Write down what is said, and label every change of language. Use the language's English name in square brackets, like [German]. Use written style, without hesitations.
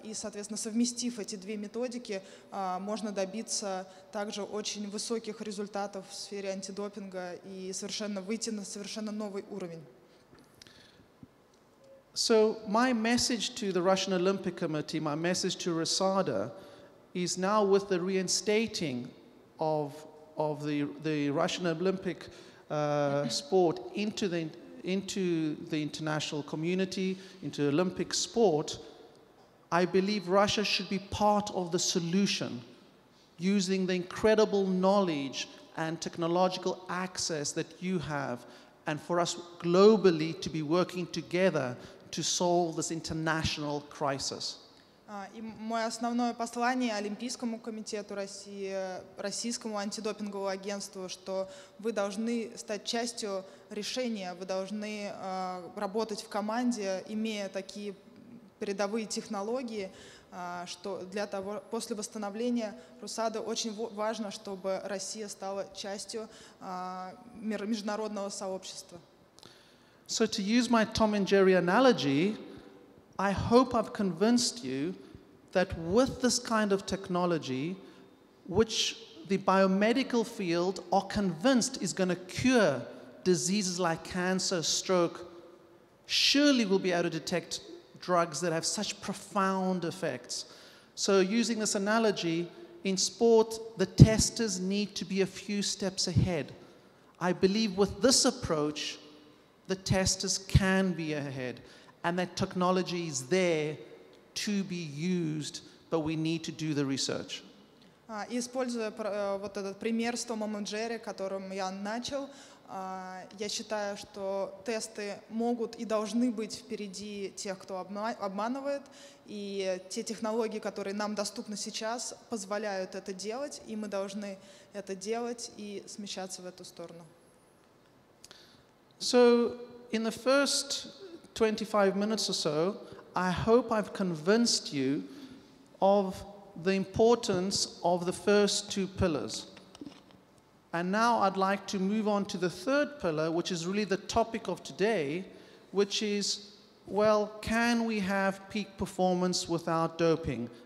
[Russian] И, соответственно, совместив эти две методики, можно добиться также очень высоких результатов в сфере антидопинга и выйти на совершенно новый уровень. [English] So my message to the Russian Olympic Committee, my message to RESADA, is now with the reinstating of the Russian Olympic sport into the international community, into Olympic sport, I believe Russia should be part of the solution, using the incredible knowledge and technological access that you have, and for us globally to be working together to solve this international crisis. [Russian] И мое основное послание Олимпийскому комитету России, Российскому антидопинговому агентству, что вы должны стать частью решения, вы должны работать в команде, имея такие передовые технологии, что для того, после восстановления РУСАДА очень важно, чтобы Россия стала частью международного сообщества. [English] So to use my Tom and Jerry analogy, I hope I've convinced you that with this kind of technology, which the biomedical field are convinced is going to cure diseases like cancer, stroke, surely we'll be able to detect drugs that have such profound effects. So using this analogy, in sport, the testers need to be a few steps ahead. I believe with this approach, the testers can be ahead, and that technology is there to be used, but we need to do the research. [Russian] Используя вот этот пример с Томом и Джерри, которым я начал, я считаю, что тесты могут и должны быть впереди тех, кто обманывает, и те технологии, которые нам доступны сейчас, позволяют это делать, и мы должны это делать и смещаться в эту сторону. [English] So, in the first 25 minutes or so, I hope I've convinced you of the importance of the first two pillars. And now I'd like to move on to the third pillar, which is really the topic of today, which is, well, can we have peak performance without doping?